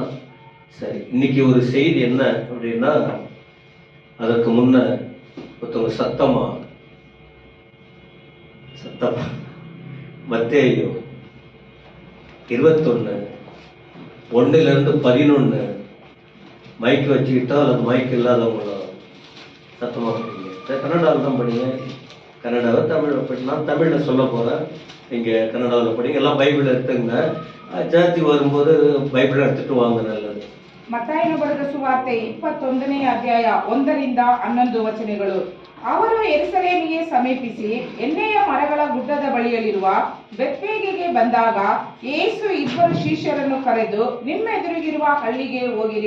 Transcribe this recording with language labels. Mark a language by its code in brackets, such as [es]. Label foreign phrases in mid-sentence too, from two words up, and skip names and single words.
[ta] சரி, இன்னைக்கு ஒரு செய்தி என்ன அப்படின்னா, அதற்கு முன்ன ஒருத்தவங்க சத்தமா மத்தேயு 21:1-11 மைக் வச்சுக்கிட்டா அல்லது மைக் இல்லாதவங்களோ சத்தமா படிங்க. கன்னடாவில் தான் படிங்க. கன்னடாவை தமிழில் படி. நான் தமிழில் சொல்ல போகிறேன், நீங்கள் கன்னடாவில் படிங்க. எல்லாம் பைபிள் எடுத்துங்க. ಜಾತಿ வரும்போது ಬೈಬಲ್ எடுத்துட்டு வாங்க, நல்லது. [kn] ಮತ್ತಾಯನ ಬರೆದ ಸುವಾರ್ತೆ 21ನೇ ಅಧ್ಯಾಯ 1-11 ವಚನಗಳು. ಅವರು ಯೆರೂಸಲೇಮಿಗೆ ಸಮೀಪಿಸಿ ಎಣ್ಣೆಯ ಮರಗಳ ಗುಡ್ಡದ ಬಳಿಯಲ್ಲಿರುವ ಬೆತ್ಫಗೆಗೆ ಬಂದಾಗ ಯೇಸು 2 ಶಿಷ್ಯರನ್ನು ಕರೆದು, ನಿಮ್ಮೆದುರಿಗಿರುವ ಹಳ್ಳಿಗೆ ಹೋಗಿರಿ.